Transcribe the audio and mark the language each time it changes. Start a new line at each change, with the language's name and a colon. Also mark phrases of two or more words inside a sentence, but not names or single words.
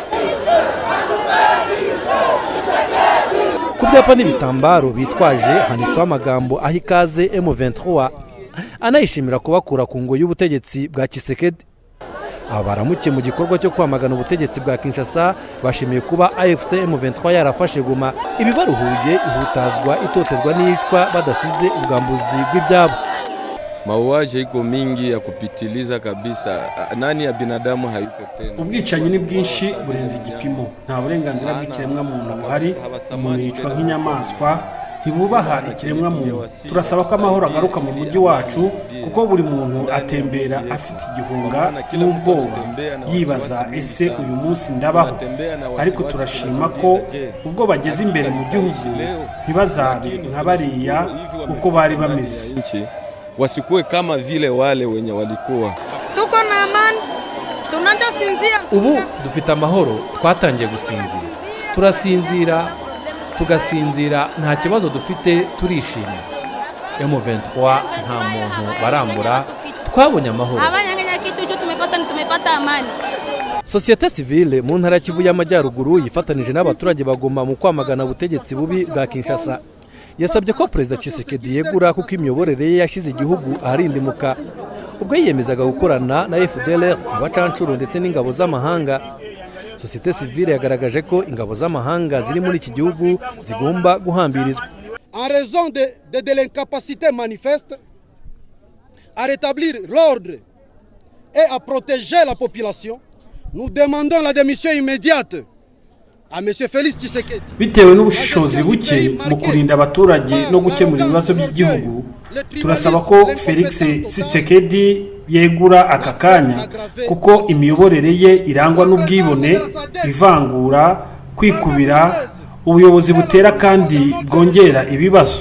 Kinyarwanda: Ku byapa n'ibitambaro bitwaje handitseho amagambo aho ikaze M23, anayishimira kubakura ku ngo y'ubutegetsi bwa Tshisekedi. Aba baramuke mu gikorwa cyo kwamagana ubutegetsi bwa Kinshasa bashimiye kuba AFC M23 yarafashe Goma, ibibaruhuye ihutazwa itotezwa n'iyicwa badasize ubwambuzi bw'ibyabo.
Swahili: Mauaji iko mingi ya kupitiliza kabisa, nani ya binadamu hayuko tena.
Kinyarwanda: Ubwicanyi ni bwinshi burenze igipimo, nta burenganzira bw'ikiremwa muntu buhari, umuntu yicwa nk'inyamaswa, ntibubaha ikiremwa muntu. Turasaba ko amahoro agaruka mu mujyi wacu, kuko buri muntu atembera afite igihunga n'ubwoba, yibaza ese uyu munsi ndabaho. Ariko turashima ko ubwo bageze imbere mu gihugu ntibazabe nka bariya uko bari bameze,
Swahili: wasikuwe kama vile wale wenye walikuwa. Tuko na amani, tunachosinzia.
Kinyarwanda: Ubu dufite amahoro, twatangiye gusinzira, turasinzira tugasinzira, nta kibazo dufite, turishimye. M23 nta muntu barambura, twabonye amahoro.
Swahili: Abanyanganya kitu cyo tumepata amani.
Kinyarwanda: Societe civile mu ntara ya Kivu y'Amajyaruguru yifatanije n'abaturage bagoma mu kwamagana ubutegetsi bubi bwa Kinshasa. Yasabye ko Perezida Tshisekedi yegura kuko imiyoborere ye yashize igihugu aharindimuka, ubwo yiyemezaga gukorana na FDLR, abacancuro ndetse n'ingabo z'amahanga. Societe civile yagaragaje ko ingabo z'amahanga ziri muri iki gihugu zigomba guhambirizwa.
French: En raison de l'incapacité manifeste à rétablir l'ordre et à protéger la population, nous demandons la démission immédiate à Monsieur Félix Tshisekedi.
Kinyarwanda: Bitewe n'ubushishozi buke mu kurinda abaturage no gukemura ibibazo by'igihugu, turasaba ko Félix Tshisekedi yegura aka kanya, kuko imiyoborere ye irangwa n'ubwibone, ivangura, kwikubira, ubuyobozi butera kandi bwongera ibibazo.